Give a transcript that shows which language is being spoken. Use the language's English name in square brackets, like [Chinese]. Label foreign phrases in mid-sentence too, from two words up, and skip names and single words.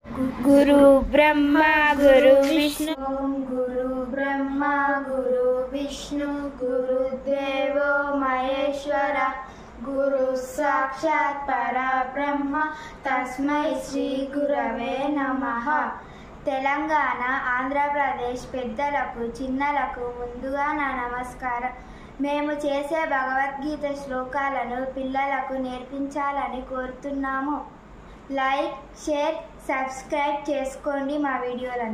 [Sanskrit] गुरु ब्रह्मा गुरु विष्णु गुरु ब्रह्मा गुरु विष्णु गुरुदेवो महेश्वर गुरु साक्षात् परब्रह्म तस्मै श्री गुरवे नमः। [Telugu] తెలంగాణ ఆంధ్రప్రదేశ్ పెద్దలకు చిన్నలకు ముందుగా నా నమస్కారం. మేము చేసే భగవద్గీత శ్లోకాలను పిల్లలకు నేర్పించాలని కోరుతున్నాము. [English] like, share, subscribe [Telugu] చేసుకోండి మా వీడియోలను.